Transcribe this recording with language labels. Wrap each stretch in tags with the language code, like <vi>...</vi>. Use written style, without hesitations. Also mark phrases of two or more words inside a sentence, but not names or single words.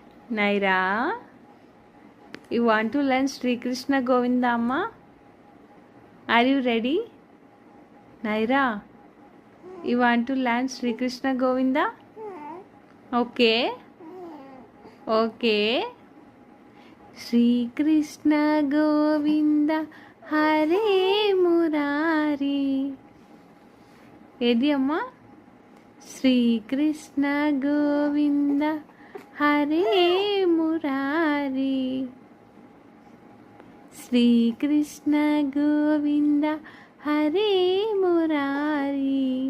<en>Naira, you want to learn Sri Krishna Govinda Amma? Are you ready? Naira, you want to learn Sri Krishna Govinda? Okay. Okay. Sri Krishna Govinda Hare Murari.</en> <te>ఏది అమ్మా? శ్రీకృష్ణ గోవింద హరే మురారి. శ్రీకృష్ణ గోవింద హరే మురారి.</te>